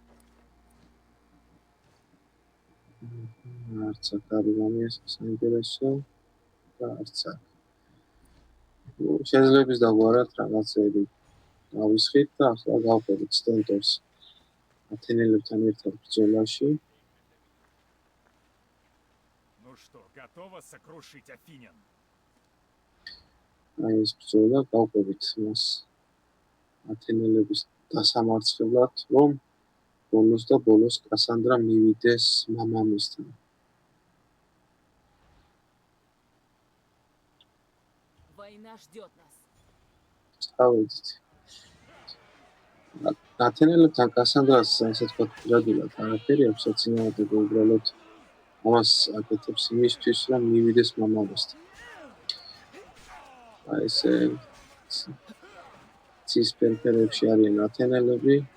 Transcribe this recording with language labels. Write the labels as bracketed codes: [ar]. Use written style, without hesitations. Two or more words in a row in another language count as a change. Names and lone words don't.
[ka] არც აქ არის ამის საინტერესო და არც აქ. შეიძლება დავგვარად რაღაცები დავისხით და ახლა გავყიდეთ სტენტორს ათენელებთან ერთად ბრძოლაში. [ru] Ну что, готова сокрушить Афинян? [ka] აი ეს ბრძოლა გავყიდეთ მას ათენელების დასამარცხებლად, რომ ბოლოს კასანდრა მივიდეს მამამისთან. [ru] Война ждет нас. [ka] წავედით. ათენელებთან კასანდრას ასე თქვა პირადულად არაფერი აქვს საწინააღმდეგო, უბრალოდ ამას აკეთებს იმისთვის, რომ მივიდეს მამამისთან. აი ესე ცისფერფერებში არიან ათენელები.